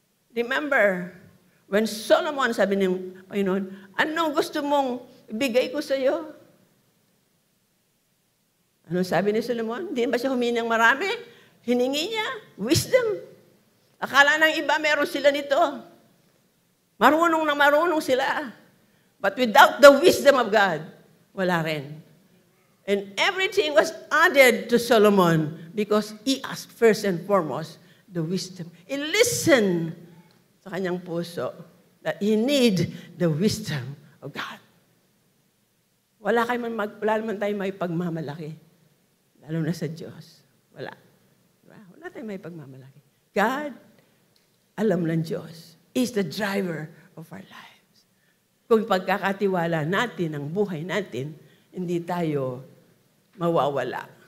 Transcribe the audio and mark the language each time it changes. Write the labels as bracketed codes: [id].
[tl] Remember, when Solomon, sabi ng Panginoon, anong gusto mong ibigay ko sa iyo? Anong sabi ni Solomon? Hindi ba siya humingi ng marami? Hiningi niya, wisdom. Akala ng iba, meron sila nito. Marunong sila. [en] But without the wisdom of God, [tl] wala rin. [en] And everything was added to Solomon Because He asked first and foremost the wisdom. I-listen [tl] sa kanyang puso [en] that He need the wisdom of God. [tl] Wala naman tayo may pagmamalaki. Lalo na sa Diyos. Wala. Diba? Wala tayong may pagmamalaki. [en] God, [tl] alam ng Diyos, [en] is the driver of our lives. [tl] Kung pagkakatiwala natin ang buhay natin, hindi tayo mawawala.